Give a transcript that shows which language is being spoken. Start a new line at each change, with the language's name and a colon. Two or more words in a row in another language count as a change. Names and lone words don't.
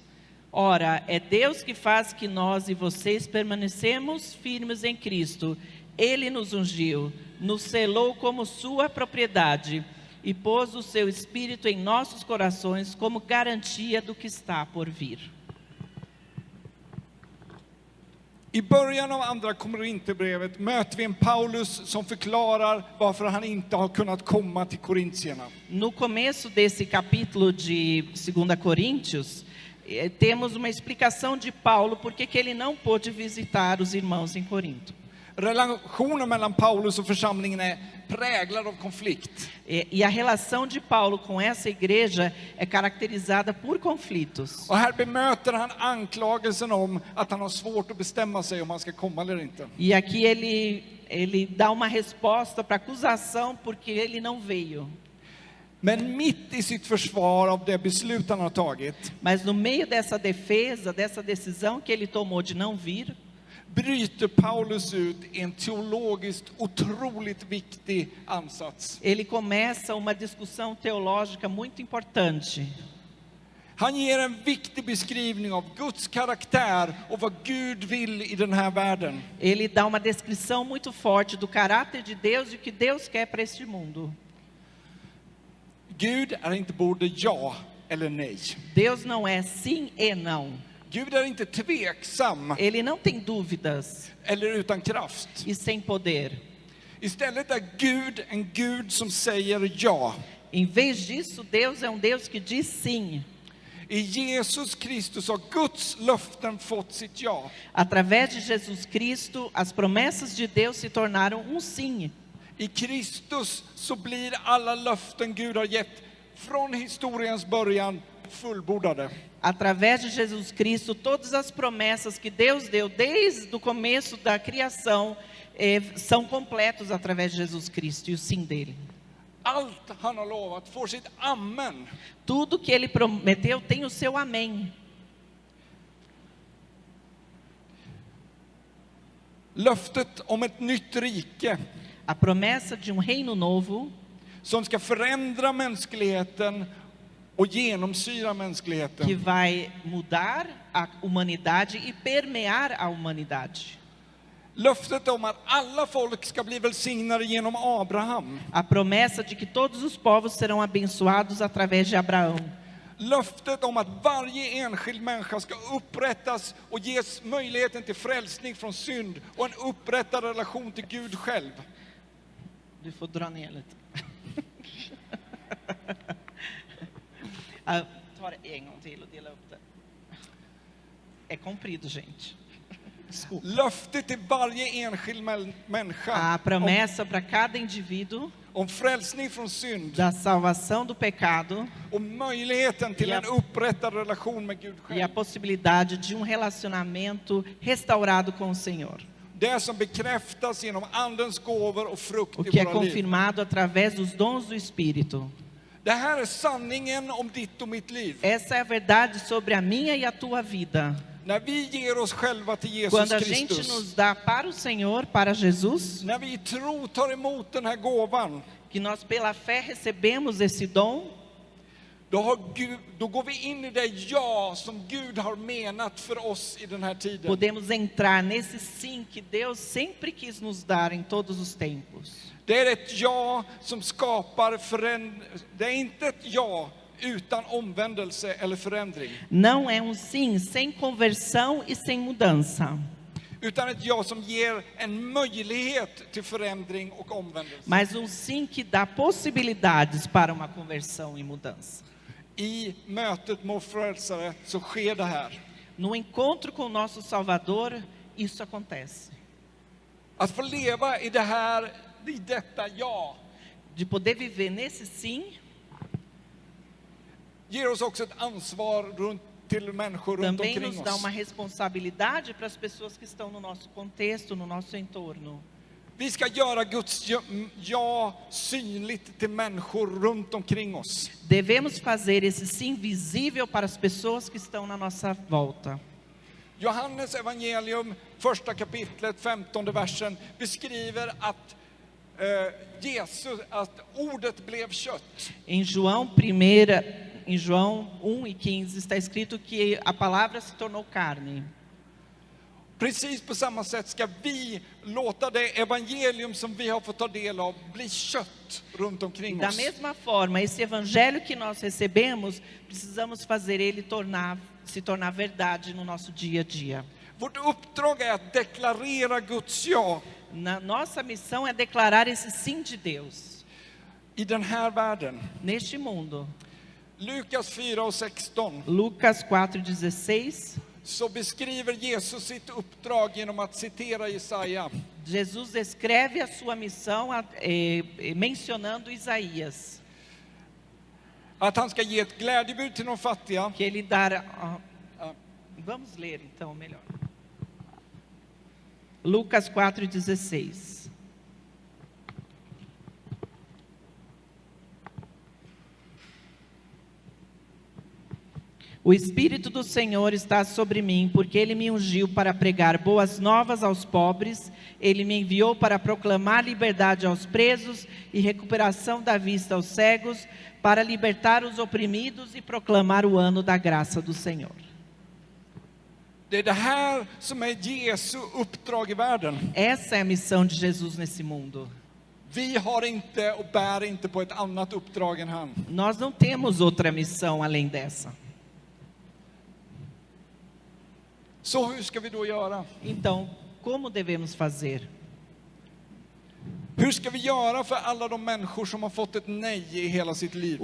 Portuguese: Ora, é Deus que faz que nós e vocês permanecemos firmes em Cristo. Ele nos ungiu, nos selou como sua propriedade e pôs o seu Espírito em nossos corações como garantia do que está por vir.
Swedish: I början av andra Korinthierbrevet möter vi en Paulus som förklarar varför han inte har kunnat komma till korintierna.
Portuguese: No começo desse capítulo de 2 Coríntios, temos uma explicação de Paulo porque que ele não pôde visitar os irmãos em Corinto.
Swedish: Relationen mellan Paulus och församlingen är präglad av konflikt.
Portuguese: E a relação de Paulo com essa igreja é caracterizada por conflitos.
Swedish: Och här bemöter han anklagelsen om att han har svårt att bestämma sig om han ska komma eller inte.
Portuguese: E aqui ele dá uma resposta para a acusação porque ele não veio.
Swedish: Men mitt i sitt försvar av det beslut han har tagit,
Portuguese: Mas no meio dessa defesa, dessa decisão que ele tomou de não vir,
Swedish: bryter Paulus ut en teologiskt otroligt viktig ansats.
Portuguese: ele começa uma discussão teológica muito importante.
Swedish: Han ger en viktig beskrivning av Guds karaktär och vad Gud vill i den här världen.
Portuguese: Ele dá uma descrição muito forte do caráter de Deus e o que Deus quer para este mundo.
Swedish: Gud är inte både ja eller nej.
Portuguese: Deus não é sim e não.
Swedish: Gud är inte tveksam
Portuguese: Ele não tem dúvidas
Swedish: eller utan kraft.
Portuguese: e sem poder.
Swedish: Istället är Gud en Gud som säger ja.
Portuguese: Em vez disso, Deus é Deus que diz sim.
Swedish: I Jesus Kristus har Guds löften fått sitt ja.
Portuguese: Através de Jesus Cristo, as promessas de Deus se tornaram um sim.
Swedish: I Kristus så blir alla löften Gud har gett från historiens början fullbordade.
Portuguese: Através de Jesus Cristo, todas as promessas que Deus deu desde o começo da criação são completos através de Jesus Cristo e o sim dele.
Swedish: Allt han har lovat får sitt amen.
Portuguese: Tudo que ele prometeu tem o seu amém.
Swedish: Löftet om ett nytt rike
Portuguese: A promessa de reino novo
Swedish: som ska förändra mänskligheten och genomsyra
Portuguese: que
Swedish: mänskligheten.
Portuguese: vai mudar a humanidade e permear a humanidade.
Swedish: Löftet om att alla folk ska bli välsignade genom Abraham.
Portuguese: A promessa de que todos os povos serão abençoados através de Abraão.
Swedish: Löftet om att varje enskild människa ska upprättas och ges möjligheten till frälsning från synd och en upprättad relation till Gud själv. Du får dra ner lite. Ta det en gång till och dela upp det.
Portuguese: É comprido, gente. Desculpa.
Swedish: Löftet till varje enskild människa
Portuguese: A promessa para cada indivíduo
Swedish: om frälsning från synd
Portuguese: da salvação do pecado
Swedish: och möjligheten till en upprättad relation med Gud
Portuguese: e a
Swedish: själv.
Portuguese: possibilidade de relacionamento restaurado com o Senhor.
Swedish: Det som bekräftas genom andens gåvor och frukt
Portuguese: O
Swedish: i
Portuguese: que é
Swedish: våra liv.
Portuguese: confirmado através dos dons do Espírito.
Swedish: Det här är sanningen om ditt och mitt liv.
Portuguese: Essa é a verdade sobre a minha e a tua vida.
Swedish: När vi ger oss själva till Jesus
Portuguese: Quando a gente
Swedish: Kristus,
Portuguese: nos dá para o Senhor, para Jesus,
Swedish: när vi i tro tar emot den här gåvan,
Portuguese: que nós pela fé recebemos esse dom,
Swedish: då går vi in i det ja som Gud har menat för oss i den här tiden.
Portuguese: podemos entrar nesse sim que Deus sempre quis nos dar em todos os tempos.
Swedish: Det är ett ja som skapar det är inte ett ja utan omvändelse eller förändring.
Portuguese: Não é sim sem conversão e sem mudança,
Swedish: Utan ett ja som ger en möjlighet till förändring och omvändelse.
Portuguese: mas sim que dá possibilidades para uma conversão e mudança.
Swedish: I mötet med frälsare så sker det här.
Portuguese: No encontro com o nosso Salvador, isso acontece.
Swedish: Att få leva i det här i detta ja,
Portuguese: de poder viver nesse sim,
Swedish: ger oss också ett ansvar till människor runt
Portuguese: também
Swedish: omkring
Portuguese: nos dá
Swedish: oss.
Portuguese: uma responsabilidade para as pessoas que estão no nosso contexto, no nosso entorno.
Swedish: Vi ska göra Guds ja synligt till människor runt omkring oss.
Portuguese: Devemos fazer esse sim visível para as pessoas que estão na nossa volta.
Swedish: Johannes evangelium, första kapitlet, 15:e versen, beskriver att Jesus, att ordet blev kött.
Portuguese: Em João 1:15 está escrito que a palavra se tornou carne.
Swedish: Precis på samma sätt ska vi låta det evangelium som vi har fått ta del av bli kött runt omkring
Portuguese: Da
Swedish: oss.
Portuguese: mesma forma, esse evangelho que nós recebemos, precisamos fazer ele se tornar verdade no nosso dia a dia.
Swedish: Vårt uppdrag är att deklarera Guds ja
Portuguese: Nossa missão é declarar esse sim de Deus
Swedish: i den här världen.
Portuguese: neste mundo.
Swedish: Lukas 4:16
Portuguese: Lucas 4:16,
Swedish: så beskriver Jesus sitt uppdrag genom att citera Jesaja.
Portuguese: Jesus descreve a sua missão mencionando Isaías,
Swedish: Att han ska ge ett glädjebud till de fattiga.
Portuguese: que ele dará. Vamos ler então melhor. Lucas 4:16. O Espírito do Senhor está sobre mim, porque Ele me ungiu para pregar boas novas aos pobres. Ele me enviou para proclamar liberdade aos presos e recuperação da vista aos cegos, para libertar os oprimidos e proclamar o ano da graça do Senhor.
Swedish: Det är det här som är Jesu uppdrag i världen.
Portuguese: Essa é a missão de Jesus nesse mundo.
Swedish: Vi har inte och bär inte på ett annat uppdrag än han.
Portuguese: Nós não temos outra missão além dessa.
Swedish: Så hur ska vi då göra?
Portuguese: Então, como devemos fazer?
Swedish: Hur ska vi göra för alla de människor som har fått ett nej i hela sitt liv?